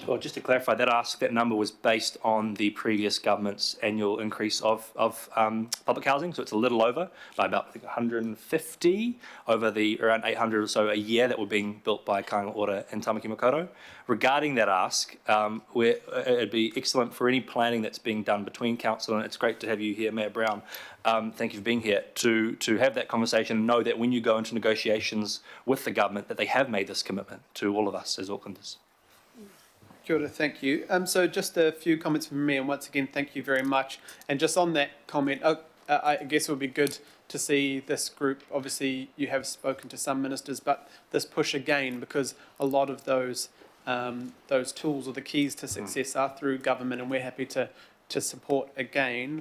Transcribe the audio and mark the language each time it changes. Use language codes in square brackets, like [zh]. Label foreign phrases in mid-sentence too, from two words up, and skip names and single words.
[en] Just to clarify, that number was based on the previous government's annual increase of public housing, so it's a little over by about I think 150 over the around 800 or so a year that were being built by Kāinga Ora and Tamaki Makaurau. Regarding that ask, it'd be excellent for any planning that's being done between council, and it's great to have you here, Mayor Brown. Thank you for being here, to have that conversation and know that when you go into negotiations with the government that they have made this commitment to all of us as Aucklanders. [mi] Kia ora, [en] thank you. So just a few comments from me, and once again, thank you very much. And just on that comment, I guess it would be good to see this group. Obviously, you have spoken to some ministers, but this push again, because a lot of those tools or the keys to success are through government, and we're happy to support again.